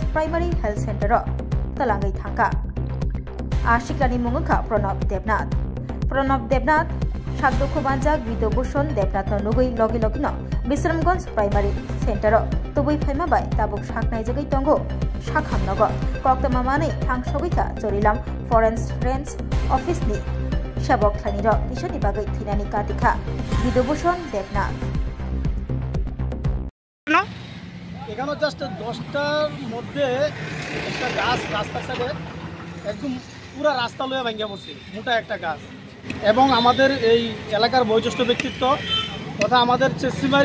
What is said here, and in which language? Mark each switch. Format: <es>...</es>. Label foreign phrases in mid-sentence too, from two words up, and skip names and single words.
<en>primary health center</en> <trp>ro talangai thangka Ashiklani mungka Pranab Debnath Sabduku banjak Widoboson Debnath nugui logi logi no Bisramganj</trp> <en>primary center</en> <trp>tubui phaima bai tabuk saknai jagai tongo sakham nogo koktama mane thangsogaita Chorilam forest range office ni sabok thlani ro isani bagai thinani katika Widoboson Debnath</trp> <bn>এখানে জাস্ট 10টার মধ্যে একটা গাছ রাস্তার সাইডে একদম পুরা রাস্তা লয়ে ভাঙিয়া পড়ছে মোটা একটা গাছ এবং আমাদের এই এলাকার বয়োজ্যেষ্ঠ ব্যক্তিত্ব তথা আমাদের চেসিমারি</bn>